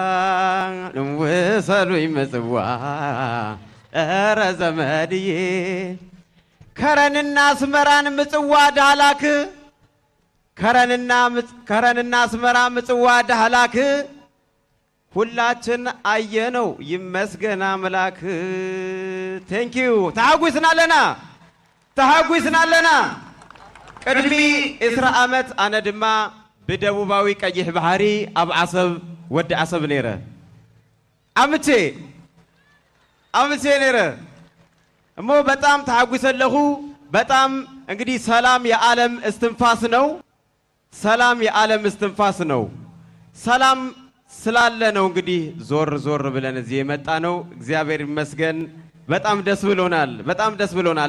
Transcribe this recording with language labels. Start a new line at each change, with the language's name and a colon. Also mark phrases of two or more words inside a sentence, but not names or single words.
Amharic: ውሰዱኝ ምጽዋ ኧረ ዘመድዬ ከረንና አስመራን ምጽዋ ዳህላክ ከረንና አስመራ ምጽዋ ዳህላክ ሁላችን አየነው ይመስገን አምላክ።
Tigrinya: ቴንኪዩ ተሐጉስናለና ቅድሚ 10 ዓመት አነ ድማ በደቡባዊ ቀይሕ ባህሪ አብ ዓሰብ ወዲ ዓሰብ ነይረ አምቼ ነይረ እሞ
Amharic: በጣም ተሐጉሰለሁ። በጣም እንግዲህ ሰላም የዓለም እስትንፋስ ነው። ሰላም የዓለም እስትንፋስ ነው። ሰላም ስላለ ነው እንግዲህ ዞር ብለን እዚህ የመጣ ነው። እግዚአብሔር ይመስገን። በጣም ደስ ብሎናል።